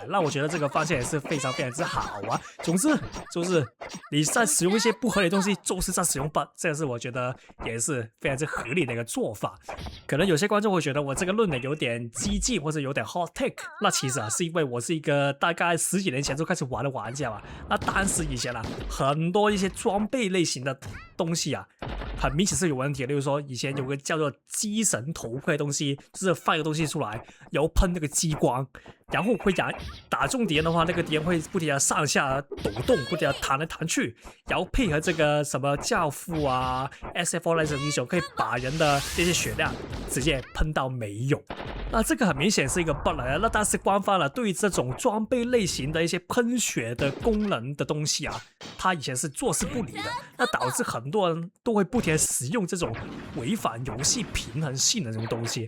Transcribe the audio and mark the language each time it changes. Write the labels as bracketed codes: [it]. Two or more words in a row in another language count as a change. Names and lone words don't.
[zh] 那我覺得這個方向也是非常非常之好啊。總之就是你在使用一些不合理的東西，就是在使用 bug， 這個是我覺得也是非常之合理的一個做法。可能有些觀眾會覺得我這個論點有點激進或者有點 [en] hot take， [zh] 那其實啊是因為我是一個大概10幾年前就開始玩的玩家嘛。那當時以前啊很多一些裝備類型的東西啊，很明顯是有問題的。例如說以前有個叫做機神頭盔的東西，就是放一個東西出來，然後噴那個激光，然後會打中敵人的話，那個敵人會不停的上下抖動，不停的彈來彈去，然後配合這個什麼教父啊 SF 那種英雄，可以把人的這些血量直接噴到沒有。那這個很明顯是一個 bug 來的。那但是官方呢，對於這種裝備類型的一些噴血的功能的東西啊，他以前是坐視不理的，那導致很多人都會不停的使用這種違反遊戲平衡性的這種東西。